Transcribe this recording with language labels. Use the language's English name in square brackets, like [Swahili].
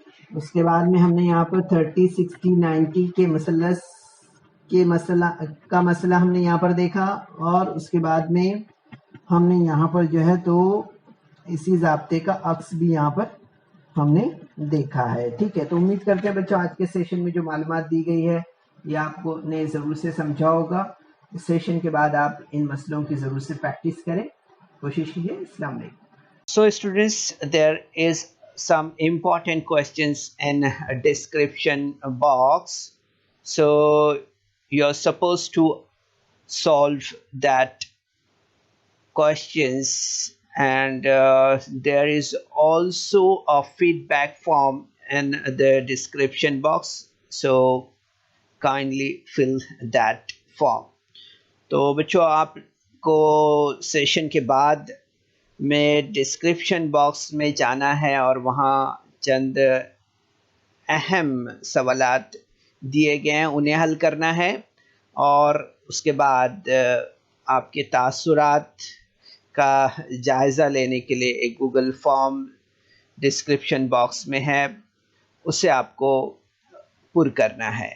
[Hindi] उसके बाद में हमने यहाँ पर 30, 60, 90 के मुसल्लस के मसला हमने यहाँ पर देखा, और उसके बाद में हमने यहाँ पर जो है तो इसी ज़ाब्ते का अक्स भी यहाँ पर हमने देखा है, ठीक है। तो उम्मीद करते हैं बच्चों आज के सेशन में जो मालूमात दी गई है ये आपको ने ज़रूर से समझा होगा। इस सेशन के बाद आप इन मसलों की ज़रूर से प्रैक्टिस करें, कोशिश कीजिए। अस्सलाम वालेकुम। [English] So students, there is some important questions in a description box. So you're supposed to solve that questions, and there is also a feedback form in the description box. So kindly fill that form. [Hindi] तो बच्चों आपको session के बाद में description box में जाना है और वहाँ चंद अहम सवालात दिए गए हैं, उन्हें हल करना है, और उसके बाद आपके तासुरात का जायज़ा लेने के लिए एक गूगल फॉर्म डिस्क्रिप्शन बॉक्स में है, उसे आपको पुर करना है।